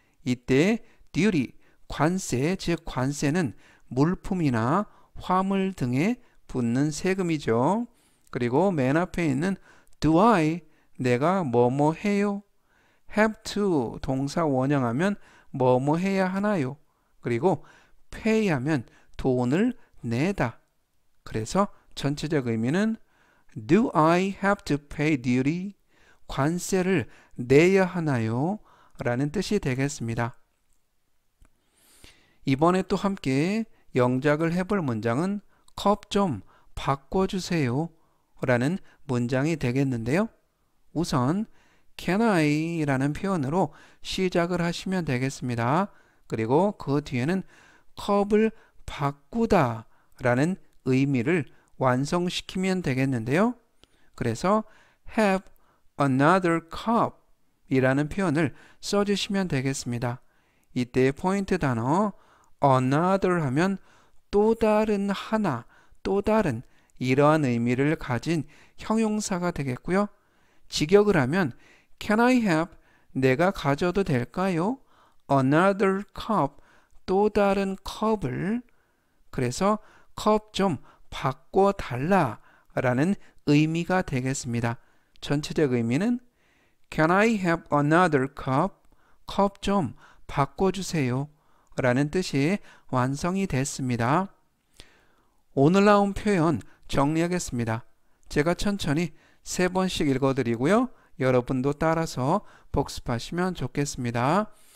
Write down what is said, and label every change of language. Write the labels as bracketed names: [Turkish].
[Korean] 이때 duty, 관세, 즉 관세는 물품이나 화물 등에 붙는 세금이죠. 그리고 맨 앞에 있는 [English] do I, [Korean] 내가 뭐뭐 해요? [English] have to, [Korean] 동사 원형하면 뭐뭐 해야 하나요? 그리고 pay 하면 돈을 내다. 그래서 전체적 의미는 [English] do I have to pay duty? [Korean] 관세를 내야 하나요? 라는 뜻이 되겠습니다. 이번에 또 함께 영작을 해볼 문장은 컵 좀 바꿔주세요 라는 문장이 되겠는데요. 우선 [English] can I [Korean] 라는 표현으로 시작을 하시면 되겠습니다. 그리고 그 뒤에는 컵을 바꾸다 라는 의미를 완성시키면 되겠는데요. 그래서 [English] have another cup [Korean] 이라는 표현을 써주시면 되겠습니다. 이때의 포인트 단어 another 하면 또 다른 하나, 또 다른 이러한 의미를 가진 형용사가 되겠고요. 직역을 하면 [English] Can I have? [Korean] 내가 가져도 될까요? [English] Another cup, [Korean] 또 다른 컵을. 그래서 컵 좀 바꿔달라 라는 의미가 되겠습니다. 전체적 의미는 [English] Can I have another cup? [Korean] 컵 좀 바꿔주세요 라는 뜻이 완성이 됐습니다. 오늘 나온 표현 정리하겠습니다. 제가 천천히 3번씩 읽어드리고요. 여러분도 따라서 복습하시면 좋겠습니다.